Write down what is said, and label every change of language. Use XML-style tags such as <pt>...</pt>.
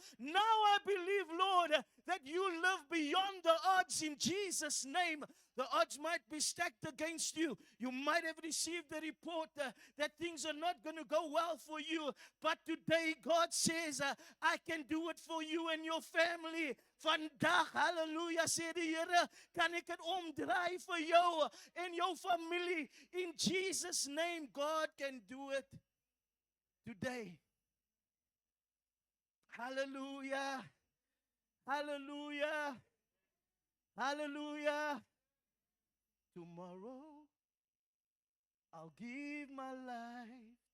<en>Now I believe, Lord, that you live beyond the odds in Jesus' name. The odds might be stacked against you. You might have received a report that things are not going to go well for you. But today God says, I can do it for you and your family.</en> <af>Vandag, hallelujah, sê die Here, kan ek het omdraai vir jou en jou familie.</af> <en>In Jesus' name, God can do it today. Hallelujah. Hallelujah. Hallelujah. Tomorrow, I'll give my life.</en>